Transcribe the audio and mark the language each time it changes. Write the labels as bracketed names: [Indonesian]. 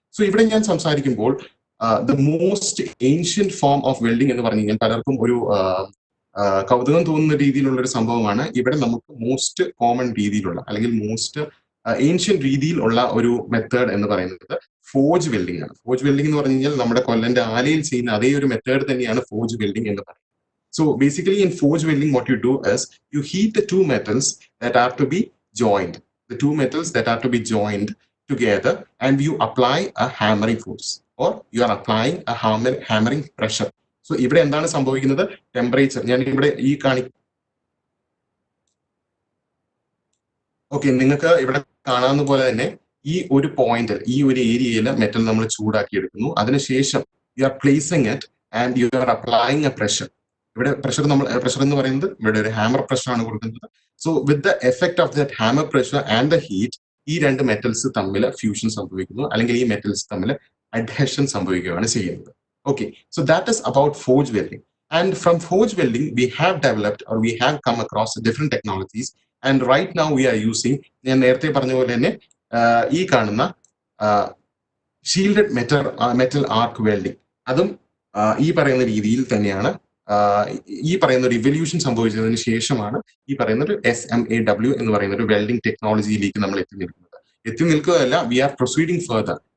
[Malayalam] So ഇവിടെ ഞാൻ സംസാരിക്കുമ്പോൾ [English] the most ancient form of welding [Malayalam] എന്ന് പറഞ്ഞു കഴിഞ്ഞാൽ പലർക്കും ഒരു കൗതുകം തോന്നുന്ന രീതിയിലുള്ള ഒരു സംഭവമാണ്. ഇവിടെ നമുക്ക് മോസ്റ്റ് കോമൺ രീതിയിലുള്ള അല്ലെങ്കിൽ മോസ്റ്റ് ഏൻഷ്യൻ രീതിയിലുള്ള ഒരു മെത്തേഡ് എന്ന് പറയുന്നത് ഫോർജ് വെൽഡിംഗ് ആണ്. ഫോർജ് വെൽഡിംഗ് എന്ന് പറഞ്ഞു കഴിഞ്ഞാൽ നമ്മുടെ കൊല്ലന്റെ ആലയിൽ ചെയ്യുന്ന അതേ ഒരു മെത്തേഡ് തന്നെയാണ് ഫോർജ് വെൽഡിംഗ് എന്ന് പറയുന്നത്. [English] So basically in forge welding what you do is you heat the two metals that are to be joined. The two metals that are to be joined together and you apply a hammering force or you are applying a hammering pressure. [Malayalam] So ഇവിടെ എന്താണ് സംഭവിക്കുന്നത്? Temperature ഞാൻ ഇവിടെ ഈ okay, നിങ്ങൾക്ക് ഇവിടെ കാണാവുന്ന പോലെ തന്നെ ഈ ഒരു പോയിന്റിൽ, ഈ ഒരു ഏരിയയിൽ മെറ്റൽ നമ്മൾ ചൂടാക്കി എടുക്കുന്നു. അതിനുശേഷം [English] You are placing it and you are applying a pressure. [Malayalam] ഇവിടെ പ്രഷർ എന്ന് പറയുന്നത് ഇവിടെ ഒരു ഹാമർ പ്രഷർ ആണ് കൊടുക്കുന്നത്. [English] so with the effect of that hammer pressure and the heat, [Malayalam] ഈ 2 മെറ്റൽസ് തമ്മിൽ ഫ്യൂഷൻ സംഭവിക്കുന്നു, അല്ലെങ്കിൽ ഈ മെറ്റൽസ് തമ്മിൽ അഡ്ഹഷൻ സംഭവിക്കുകയാണ് ചെയ്യുന്നത്. [English] Okay, so that is about forge welding. And from forge welding, we have developed or we have come across different technologies. And right now we are using, [Malayalam] ഞാൻ നേരത്തെ പറഞ്ഞ പോലെ തന്നെ ഈ കാണുന്ന ഷീൽഡഡ് മെറ്റൽ ആർക്ക് വെൽഡിംഗ്, അതും ഈ പറയുന്ന രീതിയിൽ തന്നെയാണ്. ഈ പറയുന്ന ഒരു ഇവല്യൂഷൻ സംഭവിച്ചതിന് ശേഷമാണ് ഈ പറയുന്ന ഒരു SMAW എന്ന് പറയുന്ന ഒരു വെൽഡിംഗ് ടെക്നോളജിയിലേക്ക് നമ്മൾ എത്തി നിൽക്കുകയല്ല, [English] We are proceeding further.